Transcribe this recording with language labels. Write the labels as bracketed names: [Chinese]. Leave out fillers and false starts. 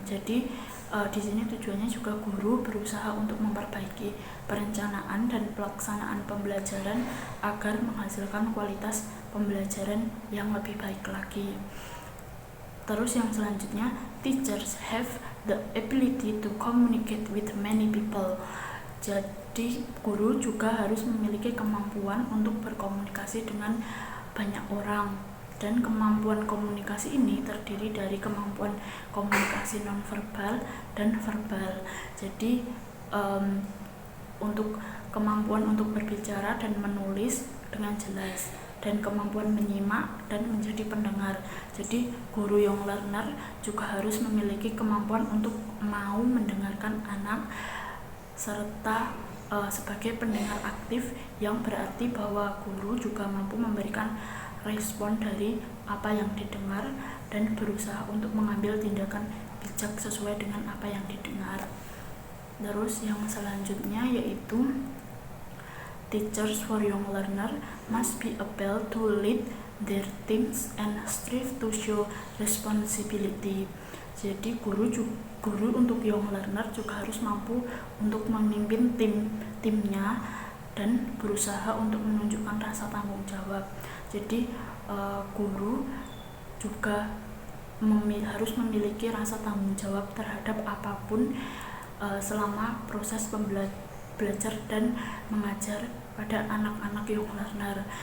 [Indonesian] Jadi di sini tujuannya juga guru berusaha untuk memperbaiki perencanaan dan pelaksanaan pembelajaran agar menghasilkan kualitas pembelajaran yang lebih baik lagi. Terus yang selanjutnya, [English] teachers have the ability to communicate with many people. [Indonesian] Jadi guru juga harus memiliki kemampuan untuk berkomunikasi dengan banyak orang, dan kemampuan komunikasi ini terdiri dari kemampuan komunikasi nonverbal dan verbal. Jadi untuk kemampuan untuk berbicara dan menulis dengan jelas, dan kemampuan menyimak dan menjadi pendengar. Jadi guru young learner juga harus memiliki kemampuan untuk mau mendengarkan anak serta sebagai pendengar aktif, yang berarti bahwa guru juga mampu memberikan respon dari apa yang didengar dan berusaha untuk mengambil tindakan bijak sesuai dengan apa yang didengar. Terus yang selanjutnya yaitu [English] teachers for young learner must be able to lead their teams and strive to show responsibility. [Indonesian] Jadi guru untuk young learner juga harus mampu untuk memimpin timnya dan berusaha untuk menunjukkan rasa tanggung jawab. Jadi guru juga harus memiliki rasa tanggung jawab terhadap apapun selama proses belajar dan mengajar pada anak-anak young learner.